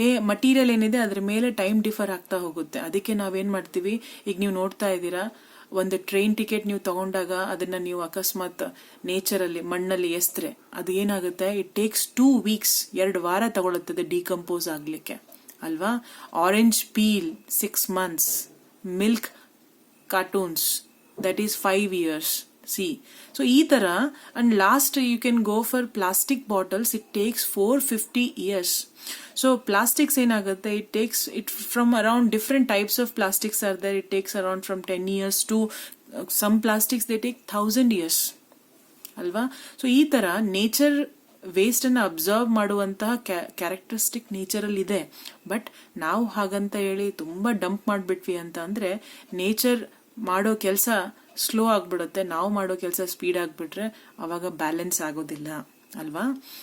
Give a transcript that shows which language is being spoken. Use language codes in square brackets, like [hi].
[kn] Material ಏನಿದೆ ಅದ್ರ ಮೇಲೆ ಟೈಮ್ ಡಿಫರ್ ಆಗ್ತಾ ಹೋಗುತ್ತೆ. ಅದಕ್ಕೆ ನಾವೇನ್ ಮಾಡ್ತೀವಿ, ಈಗ ನೀವು ನೋಡ್ತಾ ಇದ್ದೀರಾ, ಒಂದು ಟ್ರೈನ್ ಟಿಕೆಟ್ ನೀವು ತಗೊಂಡಾಗ ಅದನ್ನ ನೀವು ಅಕಸ್ಮಾತ್ ನೇಚರಲ್ಲಿ ಮಣ್ಣಲ್ಲಿ ಎಸ್ತರೆ ಅದು ಏನಾಗುತ್ತೆ, [en] it takes 2 weeks, [kn] 2 ವಾರ ತಗೊಳುತ್ತದೆ ಡಿಕಂಪೋಸ್ ಆಗ್ಲಿಕ್ಕೆ ಅಲ್ವಾ. [en] Orange peel 6 months, milk cartoons that is 5 years. See, [kn] so ee tara, [en] and last you can go for plastic bottles, it takes 450 years. So plastics enagutte, it takes it from around different types of plastics are there, it takes around from 10 years to some plastics they take 1000 years alva. [kn] So ee tara nature waste ಅನ್ನ observe ಮಾಡುವಂತಹ characteristic nature ಅಲ್ಲಿ ಇದೆ. But ನಾವು ಹಾಗಂತ ಹೇಳಿ ತುಂಬಾ dump ಮಾಡ್ಬಿಟ್ವಿ ಅಂತ ಅಂದ್ರೆ ನೇಚರ್ ಮಾಡೋ ಕೆಲಸ ಸ್ಲೋ ಆಗ್ಬಿಡುತ್ತೆ, ನಾವು ಮಾಡೋ ಕೆಲಸ ಸ್ಪೀಡ್ ಆಗ್ಬಿಟ್ರೆ ಅವಾಗ ಬ್ಯಾಲೆನ್ಸ್ ಆಗೋದಿಲ್ಲ ಅಲ್ವಾ.